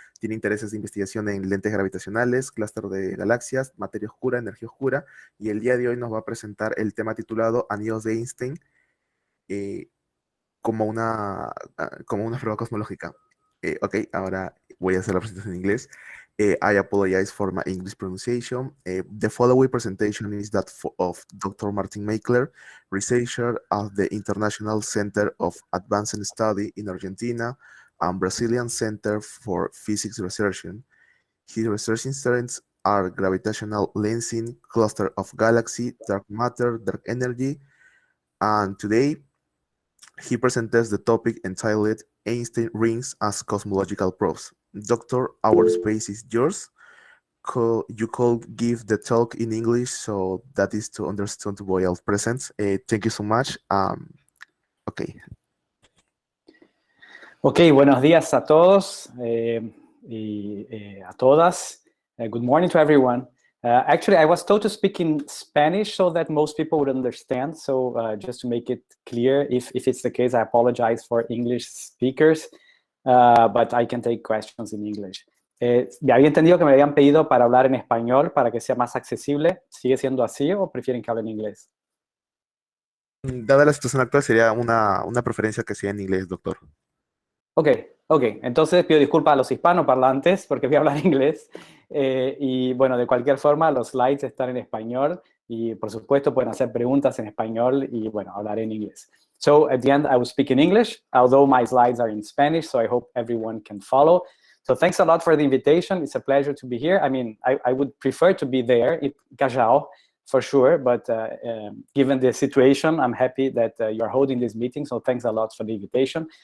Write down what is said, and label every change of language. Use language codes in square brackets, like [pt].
[es] Tiene intereses de investigación en lentes gravitacionales, clúster de galaxias, materia oscura, energía oscura, y el día de hoy nos va a presentar el tema titulado Anillos de Einstein eh, como una prueba cosmológica. Ok, ahora voy a hacer la presentación en inglés. [en] I apologize for my English pronunciation. The following presentation is that of Dr. Martin Makler, researcher at the International Center of Advanced Study in Argentina and Brazilian Center for Physics Research. His research interests are gravitational lensing, cluster of galaxy, dark matter, dark energy, and today he presents the topic entitled Einstein Rings as Cosmological Proofs. Doctor, our space is yours. You could give the talk in English, so that is to understand by all present. Thank you so much. Okay. [es] Ok, buenos días a todos y a todas. [en] Good morning to everyone. Actually, I was told to speak in Spanish so that most people would understand. So just to make it clear, if it's the case, I apologize for English speakers, but I can take questions in English. [es] Ya había entendido que me habían pedido para hablar en español para que sea más accesible. ¿Sigue siendo así o prefieren que hable en inglés? Dada la situación actual, sería una preferencia que sea en inglés, doctor. Ok. Entonces pido disculpas a los hispanoparlantes porque voy a hablar inglés. Y bueno, de cualquier forma, los slides están en español y por supuesto pueden hacer preguntas en español y bueno, hablaré en inglés. [en] So at the end, I will speak in English, although my slides are in Spanish, so I hope everyone can follow. So thanks a lot for the invitation. It's a pleasure to be here. I mean, I would prefer to be there in Callao, for sure, but given the situation, I'm happy that you're holding this meeting, so thanks a lot for the invitation.